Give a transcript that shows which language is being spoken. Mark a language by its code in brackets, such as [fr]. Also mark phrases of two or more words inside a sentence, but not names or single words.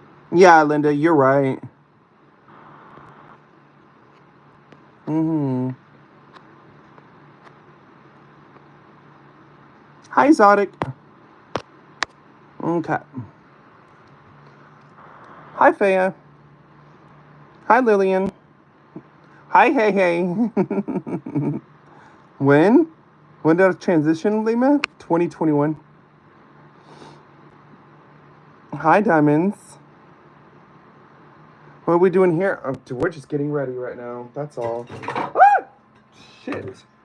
[en] Yeah, Linda, you're right. Mm-hmm. Hi, Zodic. Okay. Hi, Faya. Hi, Lillian. Hi, Hey Hey. When? When did I transition, Lima? 2021. Hi, Diamonds. What are we doing here? Oh, we're just getting ready right now. That's all. Ah! Shit.